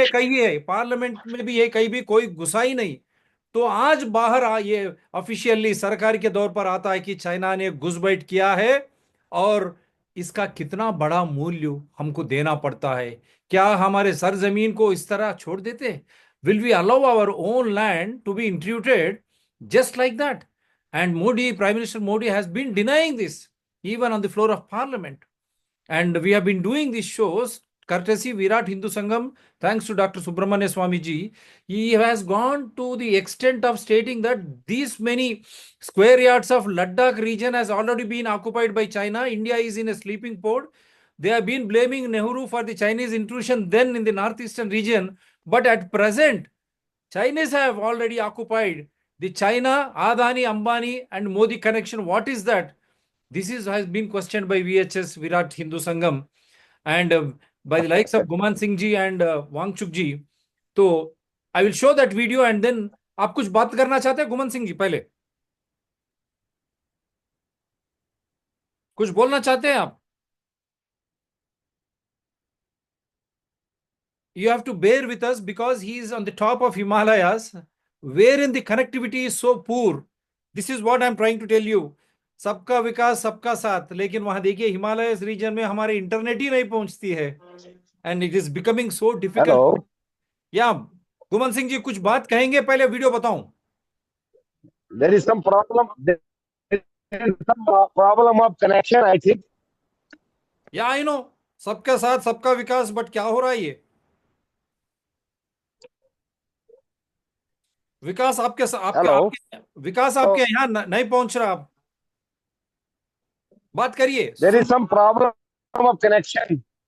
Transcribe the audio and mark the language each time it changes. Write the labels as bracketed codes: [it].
[hi] ये कही है, पार्लियामेंट में भी ये कहीं भी कोई घुसा ही नहीं। तो आज बाहर ये ऑफिशियली सरकार के दौर पर आता है कि चाइना ने घुसपैठ किया है, और इसका कितना बड़ा मूल्य हमको देना पड़ता है। क्या हमारे सरजमीन को इस तरह छोड़ देते? [en] Will we allow our own land to be intruded just like that? And Modi, Prime Minister Modi has been denying this even on the floor of parliament. And we have been doing these shows courtesy Virat Hindu Sangam, thanks to Dr. Subramanya Swami ji. He has gone to the extent of stating that these many square yards of Ladakh region has already been occupied by China. India is in a sleeping pod. They have been blaming Nehru for the Chinese intrusion then in the northeastern region. But at present, Chinese have already occupied the China, Adani, Ambani, and Modi connection. What is that? This has been questioned by VHS Virat Hindu Sangam, and by the likes of Guman Singh ji and Wangchuk ji. [hi] तो [en] I will show that video and then [hi] आप कुछ बात करना चाहते हैं गुमन सिंह जी? पहले कुछ बोलना चाहते हैं आप? [en] You have to bear with us because he is on the top of Himalayas, wherein the connectivity is so poor. This is what I am trying to tell you. [hi] सबका विकास सबका साथ, लेकिन वहां देखिए हिमालयस रीजन में हमारे internet ही नहीं पहुंचती है, [en] And it is becoming so hello. Difficult. [hi] या गुमन सिंह जी कुछ बात कहेंगे? पहले वीडियो बताऊं? [en] There is some problem. There is some problem of connection, I think. [hi] या [en] I know, [hi] सबका साथ सबका विकास, बट क्या हो रहा है ये विकास आपके आपके [en] Hello. [hi] आपके विकास आपके यहाँ नहीं पहुंच रहा। आप बात करिए, [en] There [hi] soon, [en] is some problem of connection.